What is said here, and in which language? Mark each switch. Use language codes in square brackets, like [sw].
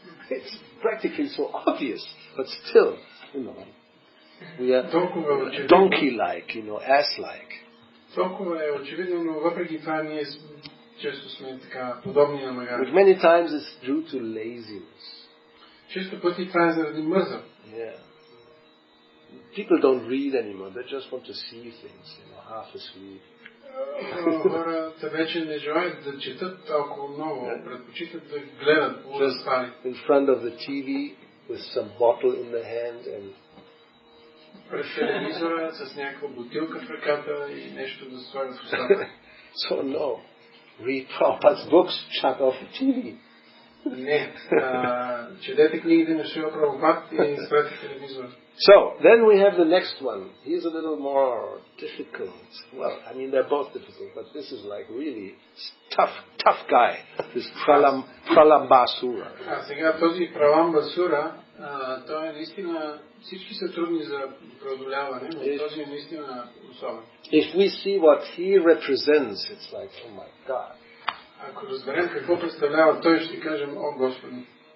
[en] It's practically so obvious, but still, we are donkey-like, ass-like. [bg] Толкова е очевидно, но въпреки това ние често сме така подобни на магаре. [en] But many times it's due to laziness. [bg] Често пъти това е заради мърза. [en] people don't read anymore. They just want to see things, half asleep. [bg] Хората вече не желаят да четат толкова много, предпочитат да гледат полуразпали. [en] In front of the TV with some bottle in the hand and [bg] пред телевизора с някаква бутилка в ръката и нещо да слагат в устата. [en] So no, read Prabhupada's books, shut off the TV. [bg] Не, четете книгите на Шрила Прабхупад и спрете телевизора. [en] So, then we have the next one. He's a little more difficult. Well, I mean, they're both difficult, but this is like really tough guy. This Pralambasura. [bg] Сега този Пралambasura, той е наистина, всички са трудни за преодоляване, но този е наистина особен. [en] If we see what he represents, it's like, oh my God. [bg] Ако разберем какво представлява той, ще кажем, о Господи.